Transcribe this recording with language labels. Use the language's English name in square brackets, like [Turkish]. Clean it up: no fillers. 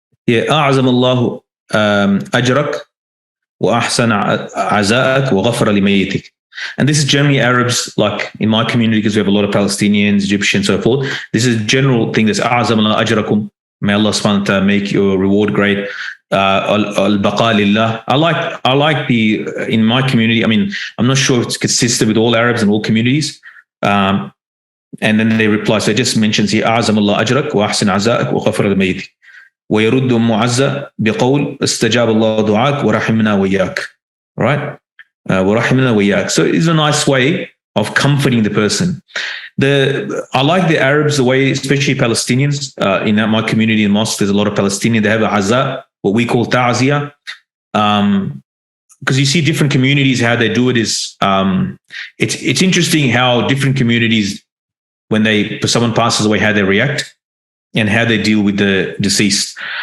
[Arabic] أعظم الله أجرك وأحسن عزاءك وغفر لميتك. [English] And this is generally Arabs, like in my community, because we have a lot of Palestinians, Egyptians, so forth. This is a general thing. That's [Arabic] أعظم الله أجركم. [English] May Allah subhanahu wa ta'ala make your reward great. [Arabic] Al-baqa lillah. [English] I like in my community, I mean, I'm not sure if it's consistent with all Arabs and all communities. And then they reply, so it just mentions here, [Arabic] أعظم الله أجرك وأحسن عزاءك وغفر لميتك. ويرد معزة بقول استجاب الله دعاك ورحمنا وياك. [English] Right? [Arabic] ورحمنا وياك. [English] So it's a nice way of comforting the person. I like the Arabs, the way, especially Palestinians, in my community in mosque, there's a lot of Palestinians. They have a aza, what we call ta'ziyah. Because you see different communities, how they do it is, it's interesting how different communities, when someone passes away, how they react and how they deal with the deceased.